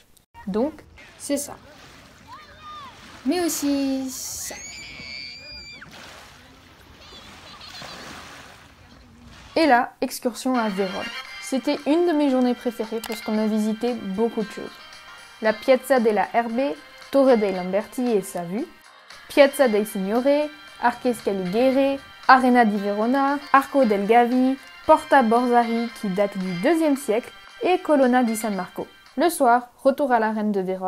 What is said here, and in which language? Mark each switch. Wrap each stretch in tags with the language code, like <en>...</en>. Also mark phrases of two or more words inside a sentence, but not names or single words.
<fr>Donc, c'est ça. Mais aussi ça. Et là, excursion à Vérone. C'était une de mes journées préférées parce qu'on a visité beaucoup de choses. La Piazza della Erbe, Torre dei Lamberti et sa vue, Piazza dei Signore, Arche Scaligere, Arena di Verona, Arco del Gavi, Porta Borsari qui date du IIe siècle et Colonna di San Marco. Le soir, retour à l'arène de Vérone.</fr>